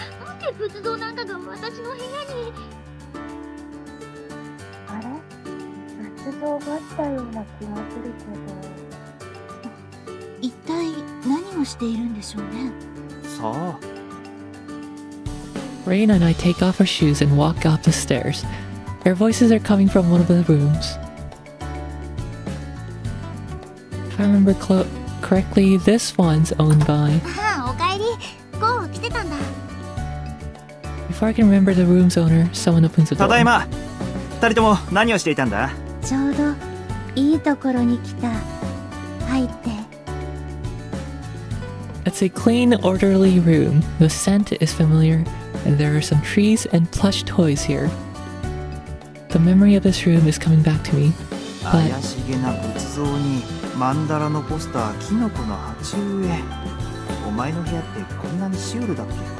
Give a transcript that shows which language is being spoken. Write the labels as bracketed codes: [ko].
[ja] なんで仏像なんかが私の部屋に。あれ、仏像があったような気がするけど。一体何をしているんでしょうね。さあ。 [en] Rain and I take off our shoes and walk up the stairs. Their voices are coming from one of the rooms. If I remember correctly, this one's owned by... [ja] ああ、おかえり。ゴー来てたんだ。 [en] Before I can remember the room's owner, someone opens the door. [ja] ただいま。二人とも何をしていたんだ？ちょうどいいところに来た。入って。 [en] It's a clean, orderly room. The scent is familiar, and there are some trees and plush toys here. The memory of this room is coming back to me. [ja] 怪しげな仏像にマンダラのポスター、キノコの鉢植え。お前の部屋ってこんなにシュールだっけ？